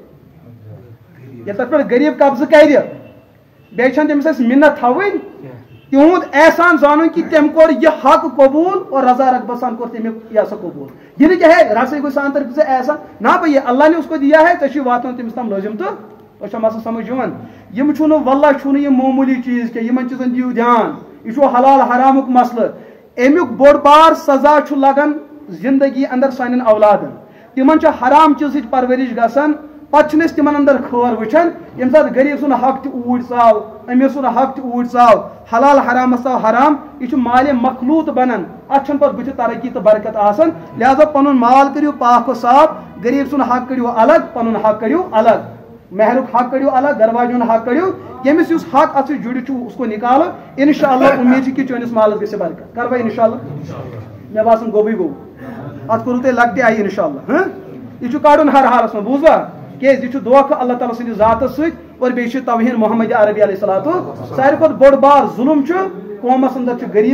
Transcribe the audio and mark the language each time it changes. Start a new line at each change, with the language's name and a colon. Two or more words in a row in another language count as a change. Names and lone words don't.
Kashmiri: ییٚلہِ تتھ پٮ۪ٹھ غریٖب قبضہٕ کرِ بیٚیہِ چھنہٕ تٔمِس اَسہِ مِنت تھاوٕنۍ تِہُنٛد احسان زانُن کہ تٔمۍ کوٚر یہِ حق قبوٗل اور رضا رغبت سان کوٚر تٔمیُک یہِ سا قبوٗل یہ نہٕ کہ ہے رسے گوٚو سان طرف سے احسان
Urdu: نہ بھائی اللہ نے اس کو دیا ہے
Kashmiri: ژےٚ چھُے واتناوُن تٔمِس تام لٲزِم تہٕ تۄہہِ چھا مسلہٕ سمجھ یِوان یِم چھُنہٕ واللہ چھُنہٕ یہِ معموٗلی چیٖز کینٛہہ یِمن چیٖزن دِیِو دھیان یہِ چھُ حلال حرامُک مسلہٕ امیُک بوٚڑ بار سزا چھُ لگان زندگی اندر سانٮ۪ن اولادن تِمن چھِ حرام چیٖزٕچ پرورش گژھان پتہٕ چھِنہٕ أسۍ تِمن اندر خٲر وٕچھان ییٚمہِ ساتہٕ غریٖب سُنٛد حق تہِ اوٗرۍ ژاو أمیٖر سُنٛد حق تہِ اوٗرۍ ژاو حلال حرامس ژاو حرام یہِ چھُ مالہِ مخلوٗط بنان اتھ چھنہٕ پتہٕ بٕتھِ ترقی تہٕ برکت آسان لہذا پنُن مال کٔرِو پاک و صاف غریٖب سُنٛد حق کٔڑِو الگ پنُن حق کٔڑِو الگ مہرُک حق کٔڑِو الگ گرواجہِ ہُنٛد حق کٔڑِو ییٚمِس یُس حق اتھ سۭتۍ جُڑِتھ چھُ
Urdu: اس کو نکالو
Arabic: انشاء اللہ
Kashmiri: امید چھِ کہ چٲنِس مالس گژھِ برکت کر بھائی
Arabic: انشاء اللہ
Kashmiri: مےٚ باسان گوٚبٕے گوٚو اتھ کوٚروٕ تۄہہِ لۄکٹہِ آیہِ
Arabic: انشاء اللہ
Kashmiri: یہِ چھُ کڑُن ہر حالس منٛز بوٗزوا کیازِ یہِ چھُ دھوکہٕ اللہ تعالیٰ سٕنٛدِس ذاتس سۭتۍ اور بیٚیہِ چھِ توہیٖن محمد عربی
Arabic: علیہ الصلوۃ
Kashmiri: ساروی کھۄتہٕ بوٚڑ بار ظُلم چھُ قومس اندر چھِ غریٖب